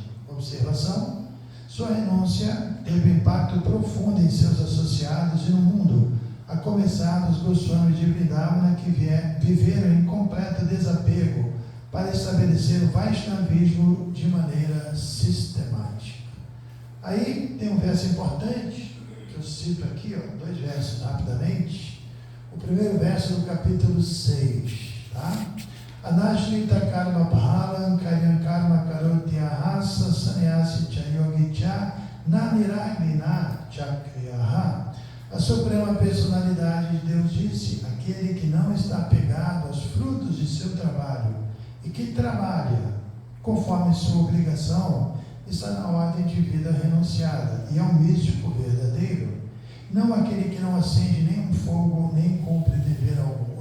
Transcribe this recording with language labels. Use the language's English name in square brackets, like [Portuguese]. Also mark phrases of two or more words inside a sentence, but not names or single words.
[Portuguese] Observação: sua renúncia teve impacto profundo em seus associados e no mundo, a começar dos Goswamis de Vrindavana, que viveram em completo desapego para estabelecer o Vaishnavismo de maneira sistemática. Aí tem um verso importante, que eu cito aqui, 2 versos rapidamente. O primeiro verso do capítulo 6, tá? [Sanskrit] अनाश्रित कर्म फलं कार्यं कर्म करोति यः स संन्यासी च योगी च न निरग्निर्न चाक्रियः. [Portuguese] A suprema personalidade de Deus disse: aquele que não está apegado aos frutos de seu trabalho e que trabalha conforme sua obrigação, está na ordem de vida renunciada e é um místico verdadeiro, não aquele que não acende nenhum fogo nem cumpre dever algum.